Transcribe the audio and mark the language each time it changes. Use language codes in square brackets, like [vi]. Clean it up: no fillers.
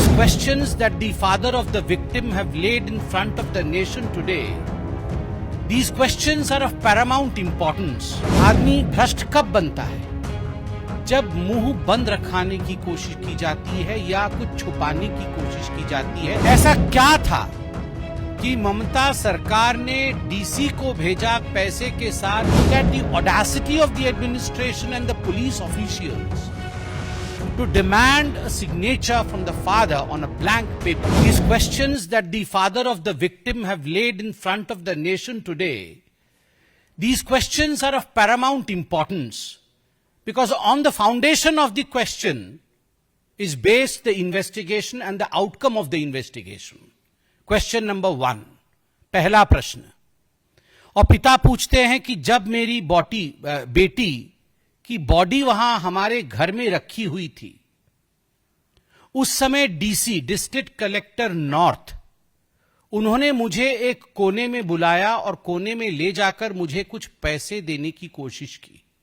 [en] questions that the father of the victim have laid in front of the nation today, these questions are of paramount importance. [hi] आदमी भ्रष्ट कब बनता है? जब मुंह बंद रखाने की कोशिश की जाती है या कुछ छुपाने की कोशिश की जाती है। ऐसा क्या था कि ममता सरकार ने डीसी को भेजा पैसे के साथ? [en] Look at the audacity of the administration and the police officials to demand a signature from the father on a blank paper. These questions that the father of the victim have laid in front of the nation today, these questions are of paramount importance, because on the foundation of the question is based the investigation and the outcome of the investigation. Question number 1, [hi] पहला प्रश्न। और पिता पूछते हैं कि जब मेरी बेटी की बॉडी वहां हमारे घर में रखी हुई थी, उस समय डीसी, डिस्ट्रिक्ट कलेक्टर नॉर्थ, उन्होंने मुझे एक कोने में बुलाया और कोने में ले जाकर मुझे कुछ पैसे देने की कोशिश की।